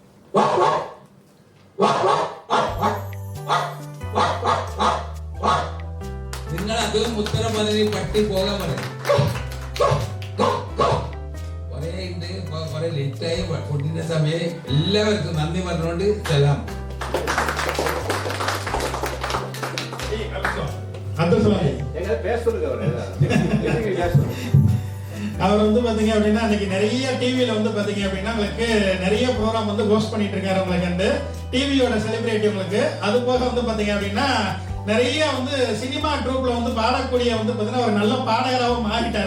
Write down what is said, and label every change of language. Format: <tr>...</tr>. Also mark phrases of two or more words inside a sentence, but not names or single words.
<ml>നിങ്ങൾ അതും ഉത്തരം പറഞ്ഞ് പട്ടി പോകാൻ പറയും. കുറെ ഉണ്ട്, കുറെ ലേറ്റായി ഫുഡിന്റെ സമയം. എല്ലാവർക്കും നന്ദി പറഞ്ഞുകൊണ്ട് സലാം.</ml> <ta>அப்துல் சலாம் அவர் வந்து பாத்தீங்க அப்படின்னா அன்னைக்கு நிறைய டிவியில வந்து பாத்தீங்க அப்படின்னா உங்களுக்கு நிறைய ப்ரோக்ராம் வந்து ஹோஸ்ட் பண்ணிட்டு இருக்காரு. உங்களுக்கு வந்து டிவியோட செலிபிரிட்டி உங்களுக்கு. அது போக வந்து பாத்தீங்க அப்படின்னா நிறைய வந்து சினிமா ட்ரூப்ல வந்து பாடக்கூடிய வந்து பாத்தீங்கன்னா ஒரு நல்ல பாடகராகவும் மாறிட்டாரு.</ta>